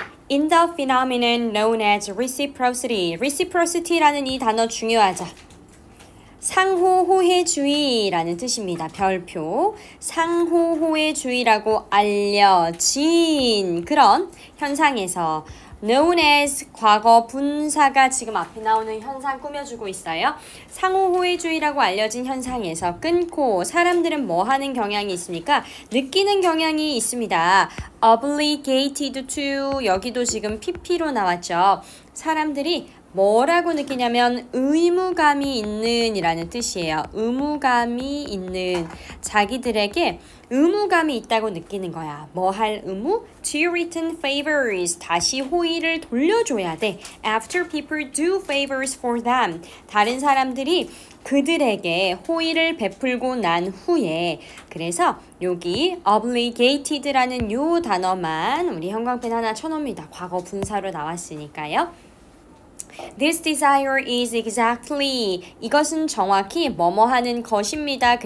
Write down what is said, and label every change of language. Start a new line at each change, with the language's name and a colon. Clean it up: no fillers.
English: In the phenomenon known as reciprocity.
Korean: reciprocity라는 이 단어 중요하죠. 상호호혜주의라는 뜻입니다. 별표. 상호호혜주의라고 알려진 그런 현상에서 known as 과거 분사가 지금 앞에 나오는 현상 꾸며주고 있어요. 상호호혜주의라고 알려진 현상에서 끊고 사람들은 뭐 하는 경향이 있습니까? 느끼는 경향이 있습니다. obligated to 여기도 지금 pp로 나왔죠. 사람들이 뭐라고 느끼냐면 의무감이 있는 이라는 뜻이에요. 의무감이 있는 자기들에게 의무감이 있다고 느끼는 거야. 뭐 할 의무?
English: To return favors.
Korean: 다시 호의를 돌려줘야 돼.
English: After people do favors for them.
Korean: 다른 사람들이 그들에게 호의를 베풀고 난 후에 그래서 여기 obligated라는 요 단어만 우리 형광펜 하나 쳐놓습니다. 과거 분사로 나왔으니까요.
English: This desire is exactly
Korean: 이것은 정확히 뭐뭐 하는 것입니다.